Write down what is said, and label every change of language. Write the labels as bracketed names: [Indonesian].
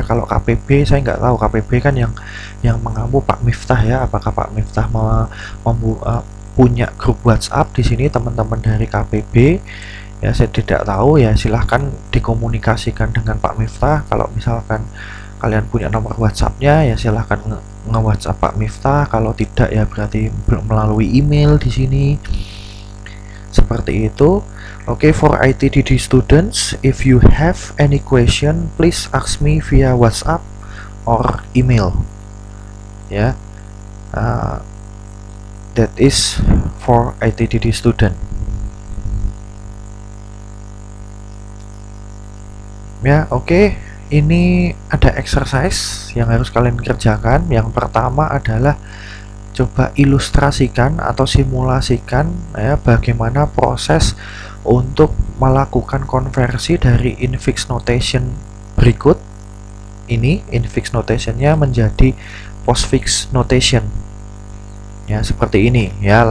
[Indonesian] Kalau KPB saya nggak tahu, KPB kan yang mengampu Pak Miftah ya, apakah Pak Miftah punya grup WhatsApp di sini teman-teman dari KPB ya, saya tidak tahu ya. Silahkan dikomunikasikan dengan Pak Miftah. Kalau misalkan kalian punya nomor WhatsAppnya ya silahkan nge-WhatsApp Pak Miftah. Kalau tidak ya berarti melalui email di sini, seperti itu. [English] Oke, for ITDD students, if you have any question please ask me via WhatsApp or email ya. That is for ITDD student ya. [Indonesian] Oke, ini ada exercise yang harus kalian kerjakan. Yang pertama adalah coba ilustrasikan atau simulasikan ya bagaimana proses untuk melakukan konversi dari infix notation berikut ini, infix notationnya menjadi postfix notation ya, seperti ini ya.